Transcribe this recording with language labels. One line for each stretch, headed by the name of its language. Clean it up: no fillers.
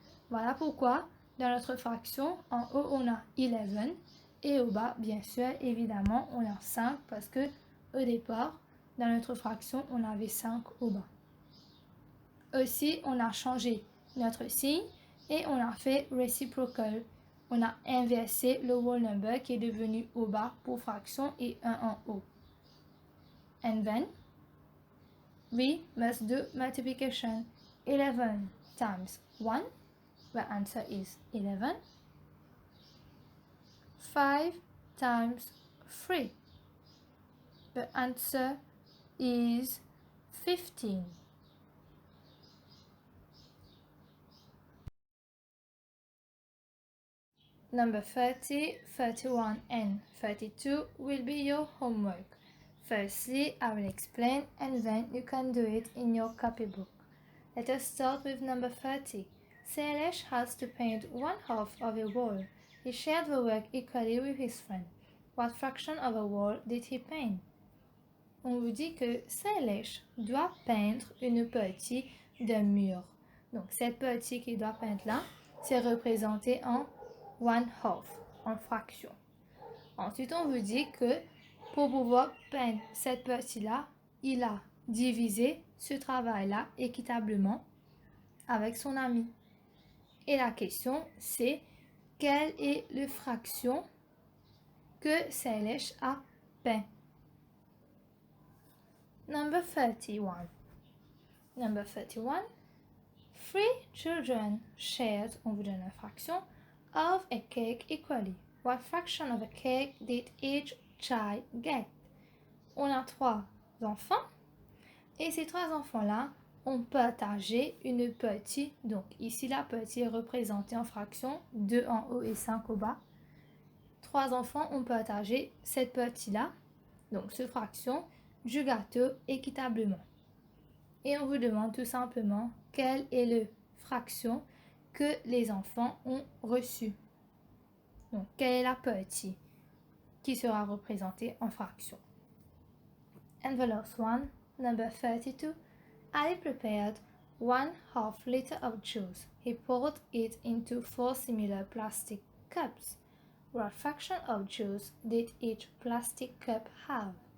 French: Voilà pourquoi dans notre fraction, en haut on a 11 et au bas, bien sûr, évidemment, on a 5 parce que au départ, dans notre fraction, on avait 5 au bas. Aussi, on a changé notre signe et on a fait reciprocal. On a inversé le whole number qui est devenu au bas pour fraction et 1 en haut.
English: And then, we must do multiplication. 11 times 1, the answer is 11. 5 times 3, the answer is 15. Number 30, 31 and 32 will be your homework. Firstly, I will explain and then you can do it in your copybook. Let us start with number 30. Sailesh has to paint 1/2 of a wall. He shared the work equally with his friend. What fraction of a wall did he paint?
French: on vous dit que Sailesh doit peindre une partie d'un mur. Donc, cette partie qu'il doit peindre là, c'est représenté en 1/2, en fraction. Ensuite, on vous dit que pour pouvoir peindre cette partie-là, il a divisé ce travail-là équitablement avec son ami. Et la question, c'est quelle est la fraction que Sailesh a peint?
English: Number 31. Number 31. 3 children shared,
French: on vous donne la fraction,
English: of a cake equally. What fraction of a cake did each child get?
French: On a 3 enfants et ces 3 enfants-là ont partagé une partie. Donc ici, la partie est représentée en fraction, 2 en haut et 5 au bas. 3 enfants ont partagé cette partie-là, donc cette fraction, du gâteau équitablement. Et on vous demande tout simplement quelle est la fraction que les enfants ont reçue. Donc, quelle est la partie qui sera représentée en fraction?
English: And the last one, number 32. Ali prepared 1/2 liter of juice. He poured it into 4 similar plastic cups. What fraction of juice did each plastic cup have?